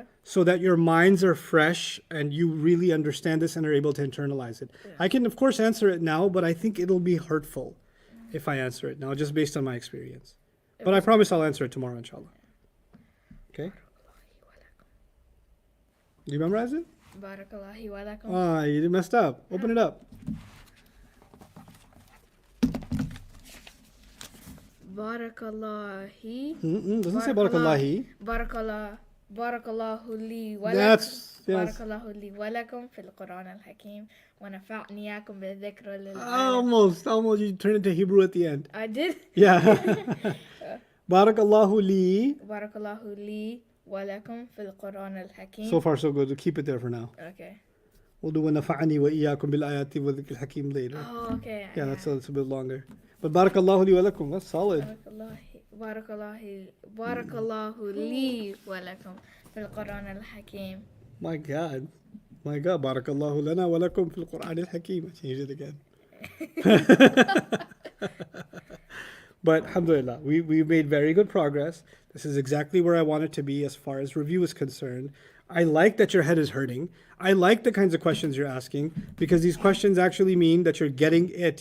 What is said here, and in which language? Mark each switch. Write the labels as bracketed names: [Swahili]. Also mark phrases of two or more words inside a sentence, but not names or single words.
[English] so that your minds are fresh and you really understand this and are able to internalize it. I can, of course, answer it now, but I think it'll be hurtful if I answer it now, just based on my experience. But I promise I'll answer it tomorrow, inshallah. Okay? Do you memorize it? [Arabic] بارك الله ولكم. [English] Ah, you messed up. Open it up. Barakallahu. Doesn't say Barakallahi. [Arabic] بارك الله لي ولكم. [English] That's, yes. [Arabic] بارك الله لي ولكم في القرآن الحكيم ونفعني يكم بذكر لل [English] Almost. You turned into Hebrew at the end. I did. Yeah. [Arabic] بارك الله لي. بارك الله لي ولكم في القرآن الحكيم. [English] So far, so good. We'll keep it there for now. Okay. We'll do [Arabic] وَنَفَعَنِي وَإِيَّاكُمْ بِالْآيَاتِ وَذِكْرِ الْحَكِيمِ [English] later. Oh, okay. Yeah, that's a bit longer. But [Arabic] بارك الله لي ولكم. [English] That's solid. [Arabic] بارك الله لي ولكم في القرآن الحكيم. [English] My God. [Arabic] بارك الله لنا ولكم في القرآن الحكيم. [English] I changed it again. But alhamdulillah, we made very good progress. This is exactly where I want it to be as far as review is concerned. I like that your head is hurting. I like the kinds of questions you're asking because these questions actually mean that you're getting it.